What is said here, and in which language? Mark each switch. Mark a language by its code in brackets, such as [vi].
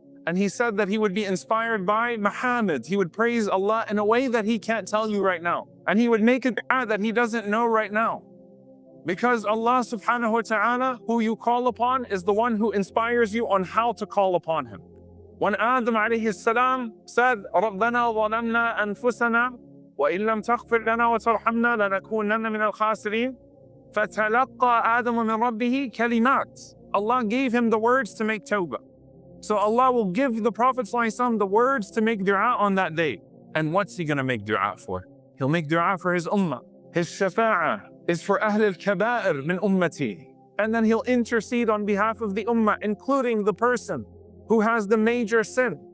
[en] And he said that he would be inspired by Muhammad. He would praise Allah in a way that he can't tell you right now. And he would make a dua that he doesn't know right now. Because Allah subhanahu wa ta'ala, who you call upon, is the one who inspires you on how to call upon him. When Adam alayhi salam said, [ar] رَبَّنَا ظَلَمْنَا أَنفُسَنَا وَإِن لَمْ تَغْفِرْ لَنَا وَتَرْحَمْنَا لَنَكُونَنَّ مِنَ الْخَاسِرِينَ فَتَلَقَّى آدَمُ مِنْ رَبِّهِ كَلِمَاتٍ. [en] Allah gave him the words to make tawbah. So Allah will give the Prophet ﷺ the words to make dua on that day. And what's he going to make dua for? He'll make dua for his ummah. His shafa'ah is for Ahl al-Kaba'ir min ummati. And then he'll intercede on behalf of the ummah, including the person who has the major sin.